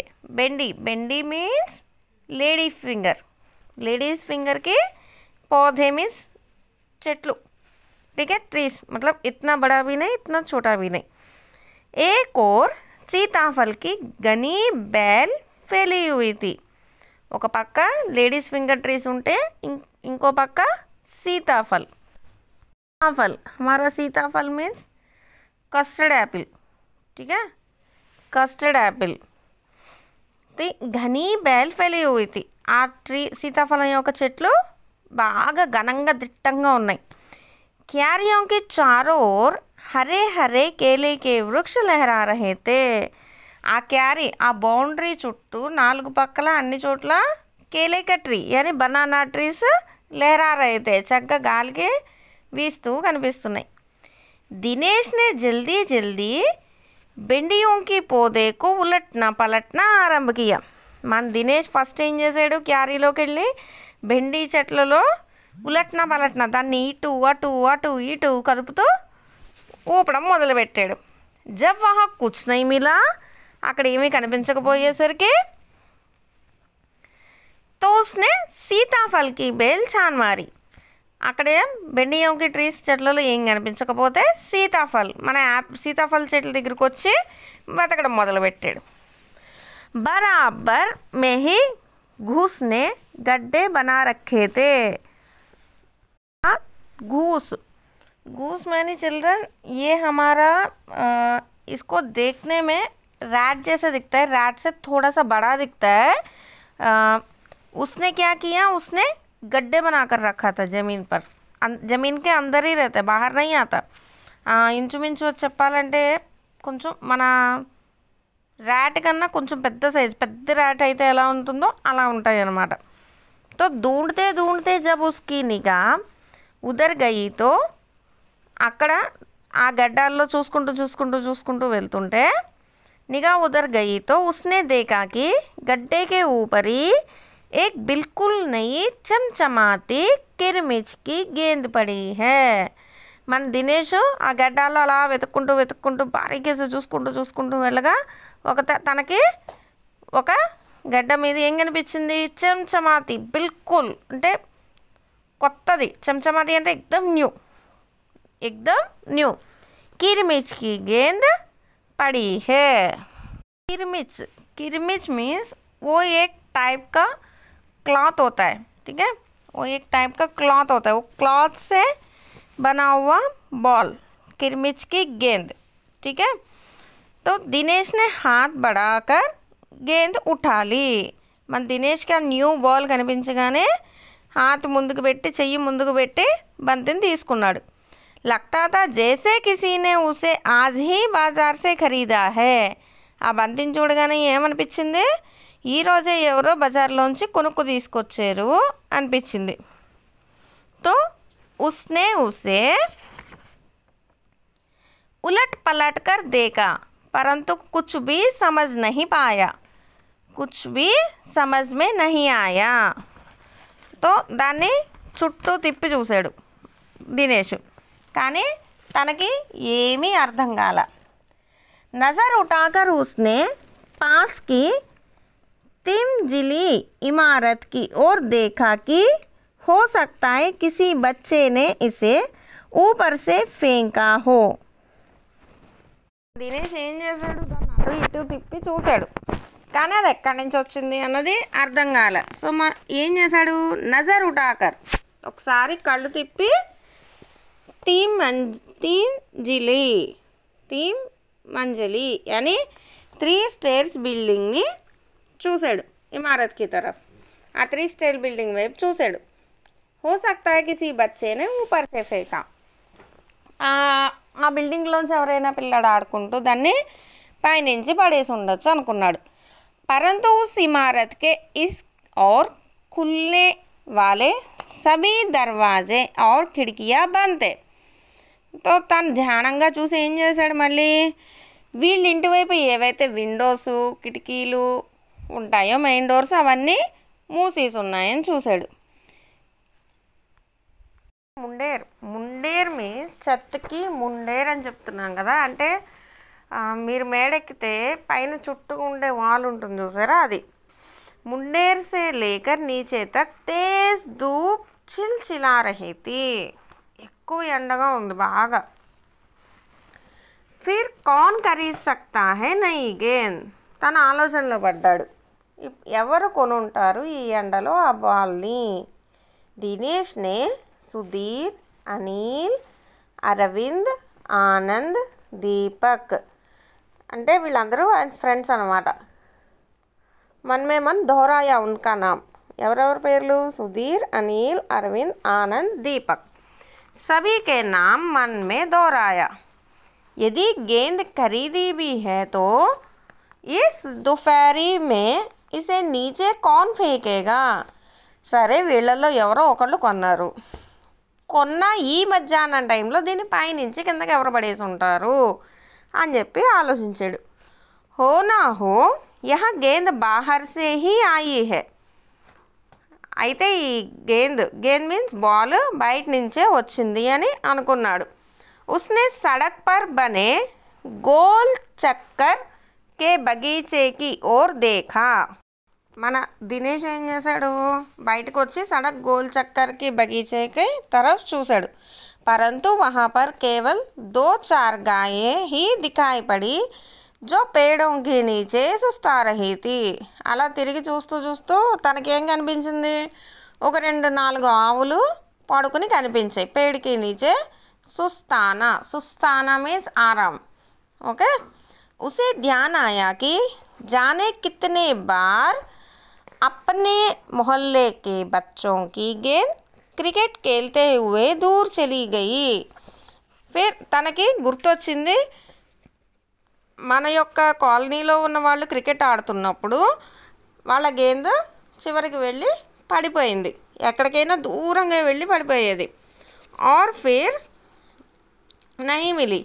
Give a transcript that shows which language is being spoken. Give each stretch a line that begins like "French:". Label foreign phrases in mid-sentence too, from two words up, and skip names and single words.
Hindi: भिंडी मीन्स
English: ladies finger
Hindi: के पौधे मीन्स చెట్లు, ठीक है। ट्रीज मतलब इतना बड़ा भी नहीं इतना छोटा भी नहीं। एक और सीताफल की घनी बेल फैली हुई थी।
Telugu: ఒక పక్క
English: ladies finger trees
Telugu: ఉంటే ఇంకో పక్క
Hindi: सीताफल हमारा सीताफल मीन्स
English: custard apple,
Hindi: ठीक है,
English: custard apple.
Hindi: तो घनी बेल फैली हुई थी।
Telugu: ఆ ట్రీ సీతాఫలం యొక్క చెట్లు బాగా ఘనంగా దిట్టంగా ఉన్నాయి।
Hindi: क्यारियों के चारों ओर हरे हरे केले के वृक्ष लहरा रहे थे।
Telugu: ఆ క్యారీ ఆ బౌండరీ చుట్టూ 4 పక్కల అన్ని చోట్ల
Hindi: केले का
Telugu: ట్రీ యాని
English: banana trees
Hindi: लहरा रहे थे।
Telugu: చక్కగా గాలికి వీస్తూ కనిపిస్తున్నాయి.
Hindi: दिनेश ने जल्दी जल्दी బెండియోं की पौधे को उलटना पलटना आरंभ किया.
Telugu: మన దినేష్ ఫస్ట్ ఏం చేశాడు, క్యారీలోకి వెళ్ళి బెండి చెట్లలో
Hindi: उलटना पलटना
Telugu: దాన్ని ఇటు అటు అటు ఇటు కదుపుతూ ఊపడం మొదలుపెట్టాడు.
Hindi: जब वहाँ कुछ नहीं मिला,
Telugu: అక్కడ ఏమీ కనిపించకపోయేసరికి
Hindi: तो उसने सीताफल की बेल छान मारी.
Telugu: అక్కడే బెండియోంకి ట్రీస్ చెట్లలో ఏం కనిపించకపోతే మన సీతాఫల్ చెట్ల దగ్గరికి వచ్చి వెతకడం మొదలుపెట్టాడు.
Hindi: బరాబర్ में ही घूस ने गड्ढे बना रखे थे. घूस
English: many children,
Hindi: ये हमारा इसको देखने में रैट जैसा दिखता है, रैट से थोड़ा सा बड़ा दिखता है. उसने क्या किया, उसने गड्ढे बनाकर रखा था ज़मीन पर. ज़मीन के अंदर ही रहता है, बाहर नहीं आता.
Telugu: ఇంచుమించు చెప్పాలంటే కొంచెం మన ర్యాట్ కన్నా కొంచెం పెద్ద సైజ్, పెద్ద ర్యాట్ అయితే ఎలా ఉంటుందో అలా ఉంటాయి అన్నమాట.
Hindi: तो ढूंढते ढूंढते जब उसकी निगाह उधर गई तो
Telugu: అక్కడ ఆ గడ్డాల్లో చూసుకుంటూ వెళ్తుంటే
Hindi: निगाह उधर गई तो उसने देखा कि गड्ढे के ऊपर ही एक बिल्कुल नई चमचमाती किरमिच की गेंद पड़ी है.
Telugu: మన దినేష్ ఆ గడ్డాల్లో అలా వెతుక్కుంటూ బారీకేసి చూసుకుంటూ వెళ్ళగా తనకి ఒక గడ్డ మీద ఏం కనిపించింది, చమచమాతి. బిల్కుల్ అంటే కొత్తది, చమచమాతి అంటే ఎక్దమ్ న్యూ.
Hindi: किरमिच की गेंद पड़ी है. किरमिच मीन्स वो एक टाइप का क्लॉथ होता है, ठीक है, वो एक टाइप का क्लॉथ होता है, वो क्लॉथ से बना हुआ बॉल, किरमिच की गेंद, ठीक है. तो दिनेश ने हाथ बढ़ाकर गेंद उठा ली.
Telugu: మన దినేష్కి ఆ న్యూ బాల్ కనిపించగానే హాత్ ముందుకు పెట్టి, చెయ్యి ముందుకు పెట్టి బంతిని తీసుకున్నాడు.
Hindi: लगता था जैसे किसी ने उसे आज ही बाजार से खरीदा है.
Telugu: ఆ బంతిని చూడగానే ఏమనిపించింది, ఈరోజే ఎవరో బజార్లోంచి కొనుక్కు తీసుకొచ్చారు అనిపించింది.
Hindi: तो उसने उसे उलट पलट कर देखा परंतु कुछ भी समझ में नहीं आया.
Telugu: तो దాన్ని చుట్టూ తిప్పి చూశాడు దినేష్, కానీ తనకి ఏమీ అర్థం కాల.
Hindi: नज़र उठाकर उसने पास की 3 मंजिली इमारत की ओर देखा कि हो सकता है किसी बच्चे ने इसे ऊपर से फेंका हो.
Telugu: దినేష్ ఏం చేశాడు, దాన్ని అటు ఇటు తిప్పి చూశాడు, కానీ అది ఎక్కడి నుంచి వచ్చింది అన్నది అర్థం కాల. సో ఏం చేశాడు,
Hindi: नज़र उठाकर
Telugu: ఒకసారి కళ్ళు తిప్పి
Hindi: तीन मंजिली यानी
Telugu: 3 स्टेयर्स బిల్డింగ్ని చూశాడు.
Hindi: इमारत की तरफ
Telugu: ఆ 3
English: stair building
Telugu: వైపు చూశాడు.
Hindi: हो सकता है किसी बच्चे ने ऊपर से फेंका.
Telugu: ఆ బిల్డింగ్లోంచి ఎవరైనా పిల్లాడు ఆడుకుంటూ దాన్ని పైనుంచి పడేసి ఉండొచ్చు అనుకున్నాడు.
Hindi: परंतु उस इमारत के इस और खुलने वाले सभी दरवाजे और खिड़कियां बंद थे.
Telugu: तो తను ధ్యానంగా చూసి ఏం చేశాడు, మళ్ళీ వీళ్ళ ఇంటి వైపు ఏవైతే విండోస్ కిటికీలు ఉంటాయో,
English: main doors
Telugu: అవన్నీ మూసేసి ఉన్నాయని చూశాడు. ముండేర్ మీన్స్ చెత్తకి ముండేర్ అని చెప్తున్నాం కదా, అంటే మీరు మేడెక్కితే పైన చుట్టూ ఉండే వాల్ ఉంటుంది చూసారా, అది.
Hindi: मुंडेर से लेकर नीचे तक तेज़ धूप चिलचिला रही थी.
Telugu: ఎక్కువ ఎండగా ఉంది బాగా.
Hindi: फिर कौन खरीद सकता है नई गेंद.
Telugu: తన ఆలోచనలో పడ్డాడు, ఎవరు కొనుంటారు ఈ ఎండలో ఆ బాల్ని. దినేష్ నే సుధీర్, అనిల్, అరవింద్, ఆనంద్, దీపక్ అంటే వీళ్ళందరూ ఫ్రెండ్స్ అన్నమాట.
Hindi: मन दोहराया उनका नाम.
Telugu: ఎవరెవరి పేర్లు, సుధీర్, అనిల్, అరవింద్, ఆనంద్, దీపక్.
Hindi: सभी के नाम मन में दोहराया. यदि गेंद खरीदी भी है तो इस दोपहरी में इसे नीचे कौन फेंकेगा.
Telugu: సరే వీళ్ళల్లో ఎవరో ఒకళ్ళు కొన్నారు, కొన్న ఈ మధ్యాహ్నం టైంలో దీన్ని పైనుంచి కిందకి ఎవరు పడేసి ఉంటారు అని చెప్పి ఆలోచించాడు.
Hindi: हो ना हो यह गेंद बाहर से ही आई है.
Telugu: అయితే ఈ గేంద్ మీన్స్ బాల్ బయట నుంచే వచ్చింది అని అనుకున్నాడు.
Hindi: उसने सड़क पर बने गोल चक्कर के बगीचे की ओर देखा.
Telugu: మన దినేష్ ఏం చేశాడు, బయటకు వచ్చి
Hindi: सड़क गोल चक्कर की बगीचे की तरफ
Telugu: చూశాడు.
Hindi: परंतु वहाँ पर केवल 2-4 गायें ही दिखाई पड़ी जो पेड़ों के नीचे सुस्ता रही थी.
Telugu: అలా తిరిగి చూస్తూ చూస్తూ తనకేం కనిపించింది, ఒక 2-4 ఆవులు పడుకుని కనిపించాయి.
Hindi: पेड़ के नीचे सुस्ताना मीन्स आराम.
English: ओके.
Hindi: उसे ध्यान आया कि जाने कितने बार अपने मोहल्ले के बच्चों की गेंद क्रिकेट खेलते हुए दूर चली गई.
Telugu: फिर తనకి గుర్తొచ్చింది, మన యొక్క కాలనీలో ఉన్న వాళ్ళు క్రికెట్ ఆడుతున్నప్పుడు వాళ్ళ గేంద్ చివరికి వెళ్ళి పడిపోయింది, ఎక్కడికైనా దూరంగా వెళ్ళి పడిపోయేది.
Hindi: और फिर नहीं मिली.